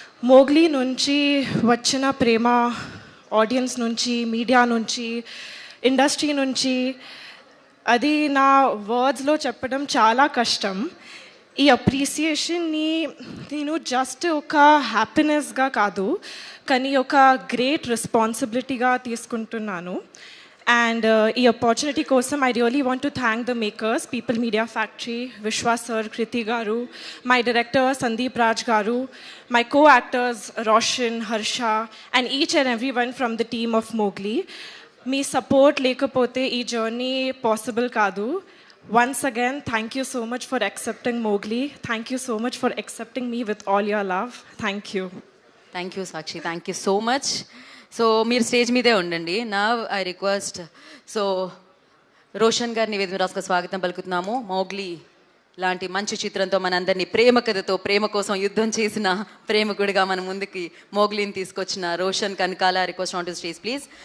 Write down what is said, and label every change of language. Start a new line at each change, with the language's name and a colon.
Telugu: Mowgli నుంచి వచ్చిన ప్రేమ audience నుంచి, మీడియా నుంచి, ఇండస్ట్రీ నుంచి, అది నా వర్డ్స్లో చెప్పడం చాలా కష్టం. ఈ అప్రిసియేషన్ని నేను జస్ట్ ఒక హ్యాపీనెస్గా కాదు, కానీ ఒక గ్రేట్ రెస్పాన్సిబిలిటీగా తీసుకుంటున్నాను.
English: And
Telugu: ఈ ఆపర్చునిటీ కోసం
English: I really want to thank the makers, People Media Factory, Vishwas sir, Kriti garu, my director Sandeep Raj garu, my co-actors Roshan, Harsha, and each and everyone from the team of Mowgli. మీ support లేకపోతే ఈ journey possible కాదు. Once again, thank you so much for accepting Mowgli. Thank you so much for accepting me with all your love. Thank you. Thank you Sakshi, thank you so much. So
Telugu: మీరు stage మీదే ఉండండి. నా I request, so Roshan గారిని వేదిక రాసుకు స్వాగతం పలుకుతున్నాము. Mowgli లాంటి మంచి చిత్రంతో మనందరినీ ప్రేమ కథతో, ప్రేమ కోసం యుద్ధం చేసిన ప్రేమకుడిగా మన ముందుకి మోగ్లీని తీసుకొచ్చిన Roshan Kanakala
English: Request on to stage please.